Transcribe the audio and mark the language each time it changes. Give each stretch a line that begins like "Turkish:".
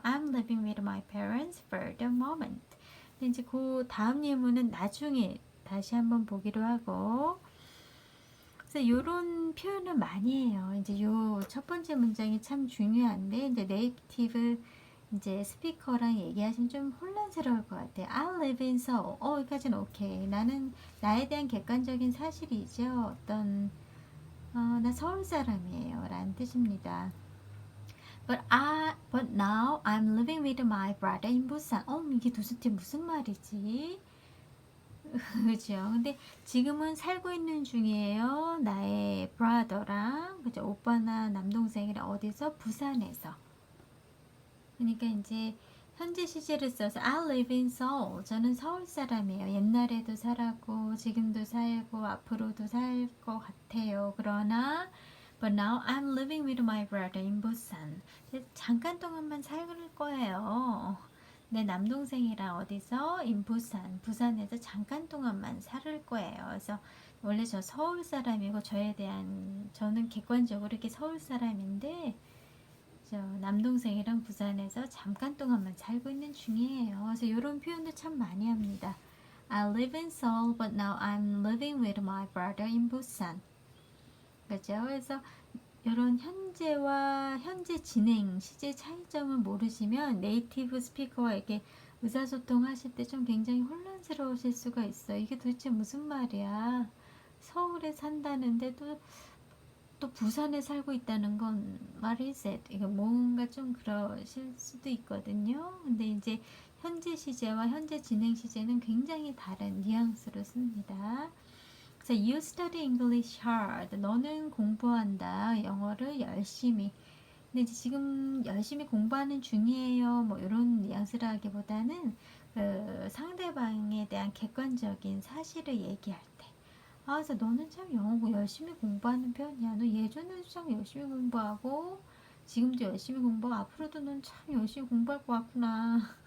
English: I'm living with my parents for the moment.
Korean: 근데 이제 그 다음 예문은 나중에 다시 한번 보기로 하고, 그래서 이런 표현을 많이 해요. 이제 요 첫 번째 문장이 참 중요한데, 이제 네이티브 이제 스피커랑 얘기하시면 좀 혼란스러울 것 같아요.
English: I live in Seoul.
Korean: 여기까지는 오케이. 나는 나에 대한 객관적인 사실이죠. 나 서울 사람이에요. 라는 뜻입니다.
English: But now I'm living with my brother in Busan.
Korean: 이게 도대체 무슨 말이지? 그죠. 근데 지금은 살고 있는 중이에요. 나의 brother랑, 그죠. 오빠나 남동생이랑 어디서? 부산에서. 그러니까 이제 현재 시제를 써서
English: I live in Seoul.
Korean: 저는 서울 사람이에요. 옛날에도 살았고, 지금도 살고, 앞으로도 살 것 같아요. 그러나,
English: but now I'm living with my brother in Busan.
Korean: 잠깐 동안만 살 거예요. 내 남동생이랑 어디서 부산에서 잠깐 동안만 살 거예요. 그래서 원래 저 서울 사람이고 저는 객관적으로 이렇게 서울 사람인데 저 남동생이랑 부산에서 잠깐 동안만 살고 있는 중이에요. 그래서 이런 표현도 참 많이 합니다.
English: I live in Seoul, but now I'm living with my brother in Busan.
Korean: 그죠? 그래서 이런 현재와 현재 진행, 시제 차이점을 모르시면 네이티브 스피커와 이렇게 의사소통 하실 때 좀 굉장히 혼란스러우실 수가 있어요. 이게 도대체 무슨 말이야? 서울에 산다는데 또 부산에 살고 있다는 건
English: what is it?
Korean: 이거 뭔가 좀 그러실 수도 있거든요. 근데 이제 현재 시제와 현재 진행 시제는 굉장히 다른 뉘앙스로 씁니다. 그래서
English: you study English hard.
Korean: 너는 공부한다. 영어를 열심히. 근데 이제 지금 열심히 공부하는 중이에요. 뭐 이런 뉘앙스라기보다는 그 상대방에 대한 객관적인 사실을 얘기할 때. 그래서 너는 참 영어 열심히 공부하는 편이야. 너 예전에도 참 열심히 공부하고 지금도 열심히 공부하고 앞으로도 넌 참 열심히 공부할 것 같구나.